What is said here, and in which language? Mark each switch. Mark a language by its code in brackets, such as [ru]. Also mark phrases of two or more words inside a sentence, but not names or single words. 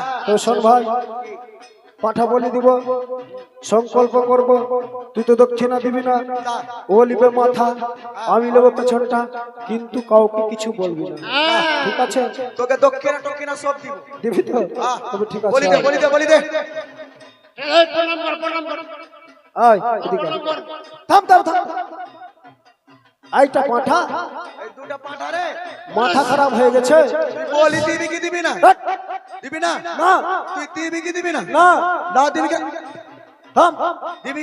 [bn] তো শোন ভাই, পাঠা বলি দিব, সংকল্প করব, তুই তো দক্ষিণা দিবি না, ও লিবে মাথা, আমি নেব পেছনটা, কিন্তু কাউকে কিছু বলবি না। ঠিক আছে? তোকে দক্ষিণা টক্ষিণা সব দিব। দিবি তো? হ্যাঁ। তবে ঠিক বলি আছে। দে, বলি দে, বলি দে। [hi] ए प्रणाम कर [bn] আয় এদিকে। থাম থাম থাম। আইটা পাঠা, এই দুটো দুটা পাঠা রে মাথা খারাপ হয়ে গেছে। তুই বলি দিবি কি দিবি না? হাট! দিবি না? না তুই দিবি কি দিবি না? না না দিবি কি? থাম। দিবি।